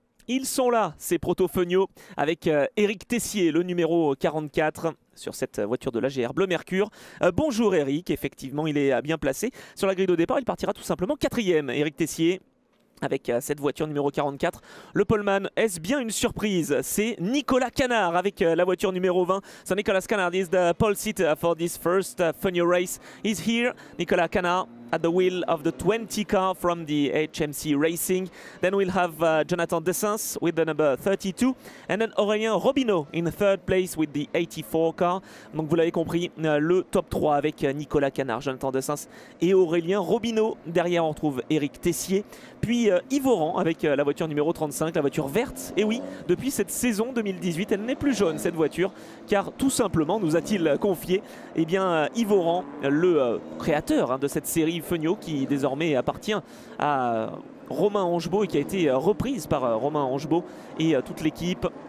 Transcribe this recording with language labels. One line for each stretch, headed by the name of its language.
French: Ils sont là, ces proto-feniaux, avec Eric Tessier, le numéro 44, sur cette voiture de l'AGR Bleu Mercure. Bonjour Eric, effectivement, il est bien placé. Sur la grille de départ, il partira tout simplement 4e, Eric Tessier. Avec cette voiture numéro 44, le poleman, est-ce bien une surprise? C'est Nicolas Canard avec la voiture numéro 20.
English: So Nicolas Canard is the pole seat for this first Fenio race. He's here, Nicolas Canard, at the wheel of the 20 car from the HMC Racing. Then we'll have Jonathan Dessens with the number 32 and then Aurélien Robineau in third place with the 84 car.
French: Donc vous l'avez compris, le top 3 avec Nicolas Canard, Jonathan Dessens et Aurélien Robineau. Derrière on retrouve Eric Tessier, puis Yves Oran avec la voiture numéro 35, la voiture verte. Et oui, depuis cette saison 2018, elle n'est plus jaune cette voiture, car tout simplement, nous a-t-il confié, eh bien Yves Oran, le créateur hein, de cette série Fenio qui désormais appartient à Romain Angebaud et qui a été reprise par Romain Angebaud et toute l'équipe.